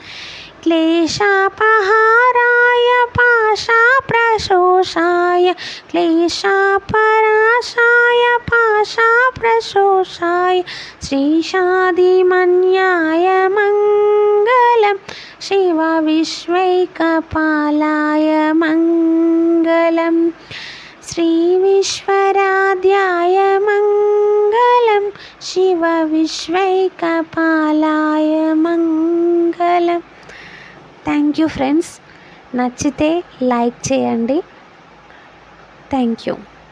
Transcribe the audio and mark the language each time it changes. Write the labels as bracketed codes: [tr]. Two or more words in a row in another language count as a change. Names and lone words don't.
[sa] क्लेशापहाराय पाशाप्रशोषाय क्लेशापराशाय पाशाप्रशोषाय श्रीशादिमन्याय मङ्गलं शिवविश्वैकपालाय मङ्गलं श्रीविश्वराध्याय मङ्गलं शिवविश्वैकपालाय मङ्गलं। [en] thank you friends, [te] నచ్చితే లైక్ చేయండి. [en] thank you.